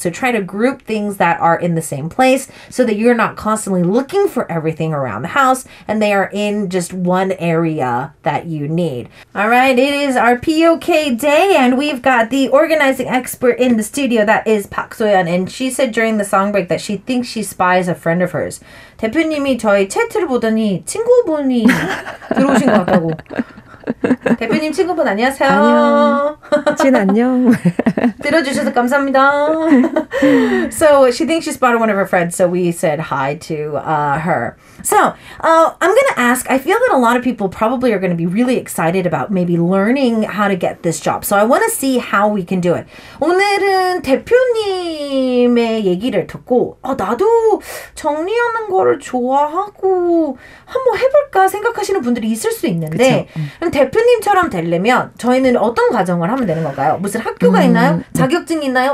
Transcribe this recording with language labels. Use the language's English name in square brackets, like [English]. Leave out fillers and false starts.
[English] So try to group things that are in the same place so that you're not constantly looking for everything around the house and they are in just one area that you need. All right, it is our POK day and we've got the organizing expert in the studio, that is Park Soyeon, and she said during the song break that she thinks she spies a friend of hers. [Korean] 대표님이 저희 채트를 보더니 친구분이 들어오신 것 같다고. 대표님 친구분 안녕하세요. 안녕. 진 안녕. 들어주셔서 감사합니다. [English] So she thinks she spotted one of her friends, so we said hi to her. So I'm going to ask, I feel that a lot of people probably are going to be really excited about maybe learning how to get this job. So I want to see how we can do it. [Korean] 오늘은 대표님의 얘기를 듣고 나도 정리하는 거를 좋아하고 한번 해볼까 생각하시는 분들이 있을 수 있는데 그럼 대표님처럼 되려면 저희는 어떤 과정을 하면 되는 건가요? 무슨 학교가 있나요? 자격증이 있나요?